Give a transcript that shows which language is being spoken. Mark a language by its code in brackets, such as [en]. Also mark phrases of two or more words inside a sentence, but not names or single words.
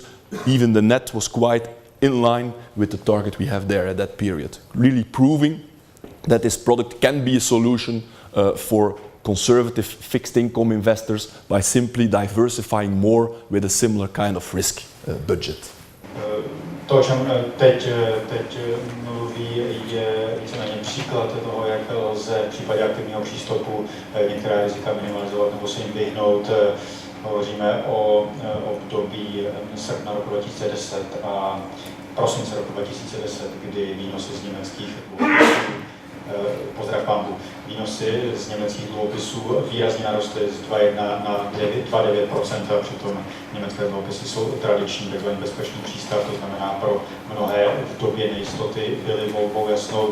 [en] Even the net was quite in line with the target we have there at that period. Really proving that this product can be a solution for conservative fixed income investors by simply diversifying more with a similar kind of risk budget. [cs] To, o čem teď mluví, je víceméně příklad toho, jak lze v případě aktivního přístupu některá rizika minimalizovat nebo se jim vyhnout. Hovoříme o období srpna roku 2010 a prosince roku 2010, kdy výnosy z německých dluhopisů, pozdrav pánbu, výnosy z německých dluhopisů výrazně narostly z 2,1 na 2,9%, a přitom německé dluhopisy jsou tradiční, takzvaný bezpečný přístav, to znamená pro mnohé v době nejistoty byly volbou jasnou.